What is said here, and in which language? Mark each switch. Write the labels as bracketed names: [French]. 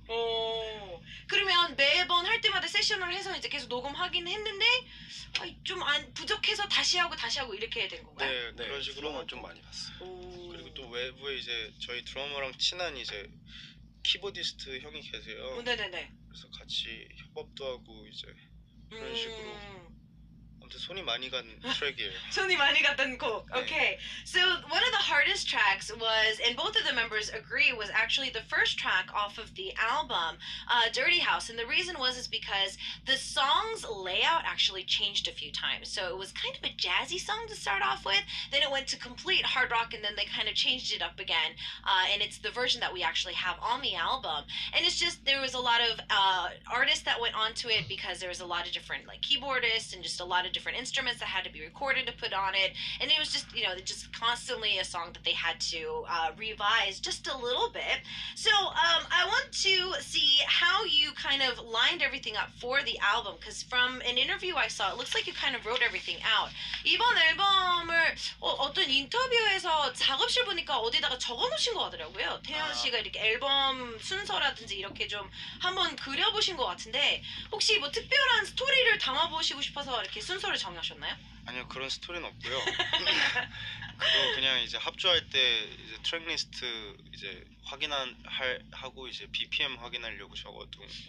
[Korean] 오, 그러면 매번 할 때마다 세션을 해서 이제 계속 녹음하긴 했는데 좀 부족해서 다시 하고 이렇게 된 건가요? 네, 그런 식으로 수렁을 좀 많이 봤어요. 오. 그리고 또 외부에 이제 저희 드러머랑 친한 이제 키보디스트 형이 계세요. 네네네. 그래서 같이 협업도 하고 이제 그런 식으로 아무튼 손이 많이 간 트랙이에요. 손이 많이 갔던 곡. Okay. [English] So one of the hardest tracks was, and both of the members agree, was actually the first track off of the album, Dirty House. And the reason was because the song's layout actually changed a few times. So it was kind of a jazzy song to start off with. Then it went to complete hard rock, and then they kind of changed it up again. And it's the version that we actually have on the album. And it's just, there was a lot of artists that went onto it because there was a lot of different like keyboardists and just a lot of different instruments that had to be recorded to put on it, and it was just just constantly a song that they had to revise just a little bit. So I want to see how you kind of lined everything up for the album, because from an interview I saw, it looks like you kind of wrote everything out. [Korean] 이번 앨범을 어떤 인터뷰에서 작업실 보니까 어디다가 적어놓으신 것 같더라고요. 태연 씨가 이렇게 앨범 순서라든지 이렇게 좀 한번 그려보신 것 같은데 혹시 뭐 특별한 스토리를 담아보시고 싶어서 이렇게 순서를 정하셨나요? 아니요, 그런 스토리는 없고요. 그거 그냥 이제 합주할 때 이제 트랙 리스트 이제 하고 이제 BPM 확인하려고 적어둔.